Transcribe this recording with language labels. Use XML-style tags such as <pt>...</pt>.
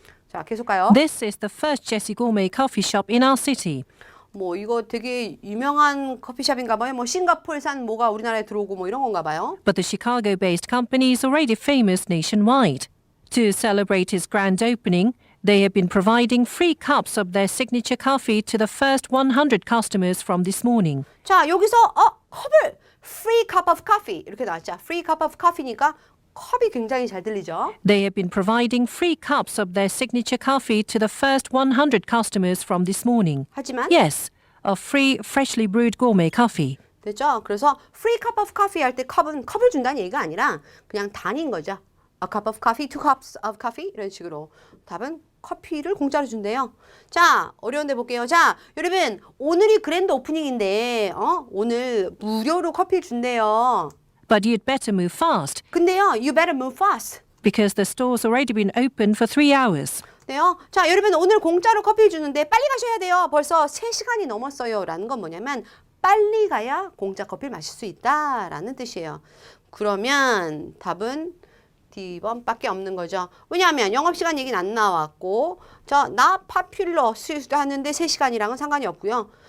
<ko>자, 계속 가요.</ko> <en>This is the first Jessie Gourmet Coffee Shop in our city.</en> <ko>뭐 이거 되게 유명한 커피숍인가 봐요. 뭐 싱가포르산 뭐가 우리나라에 들어오고 뭐 이런 건가 봐요.</ko> <en>But the Chicago-based company is already famous nationwide. To celebrate its grand opening, they have been providing free cups of their signature coffee to the first 100 customers from this morning.</en> <ko>자, 여기서 컵을</ko> <en>free cup of coffee</en> <ko>이렇게 나왔죠.</ko> <en>free cup of coffee</en> <ko>니까 컵이 굉장히 잘 들리죠.</ko> <en>They have been providing free cups of their signature coffee to the first 100 customers from this morning.</en> <ko>하지만</ko> <en>Yes, of free, freshly brewed gourmet coffee.</en> <ko>됐죠? 그래서</ko> <en>free cup of coffee</en> <ko>할 때 컵을 준다는 얘기가 아니라 그냥 단인 거죠.</ko> <en>A cup of coffee, 2 cups of coffee</en> <ko>이런 식으로 답은 커피를 공짜로 준대요. 자, 어려운데 볼게요. 자, 여러분 오늘이 그랜드 오프닝인데 오늘 무료로 커피를 준대요.</ko> <en>But you'd better move fast, 근데요, you better move fast. because the store's already been open for 3 hours.</en> <ko>네요. 자, 여러분 오늘 공짜로 커피를 주는데 빨리 가셔야 돼요. 벌써 3시간이 넘었어요. 라는 건 뭐냐면 빨리 가야 공짜 커피를 마실 수 있다라는 뜻이에요. 그러면 답은 D번밖에 없는 거죠. 왜냐하면 영업시간 얘기는 안 나왔고 나 파퓰러 하는데 3시간이랑은 상관이 없고요.</ko>